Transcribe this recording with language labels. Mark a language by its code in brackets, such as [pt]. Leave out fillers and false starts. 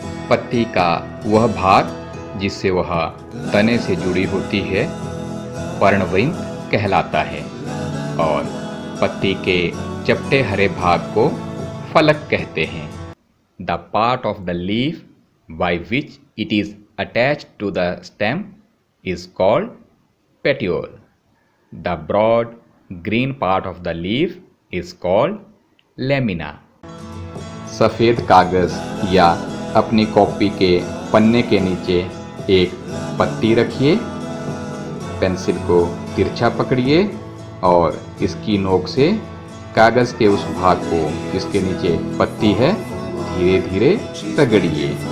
[hi] पत्ती का वह भाग जिससे वह तने से जुड़ी होती है पर्णवृंत कहलाता है और पत्ती के चपटे हरे भाग को फलक कहते हैं। [en] The part of the leaf by which it is attached to the stem is called petiole. The broad green part of the leaf is called lamina. [hi] सफ़ेद कागज या अपनी कॉपी के पन्ने के नीचे एक पत्ती रखिए। पेंसिल को तिरछा पकड़िए और इसकी नोक से कागज के उस भाग को जिसके नीचे पत्ती है धीरे धीरे रगड़िए।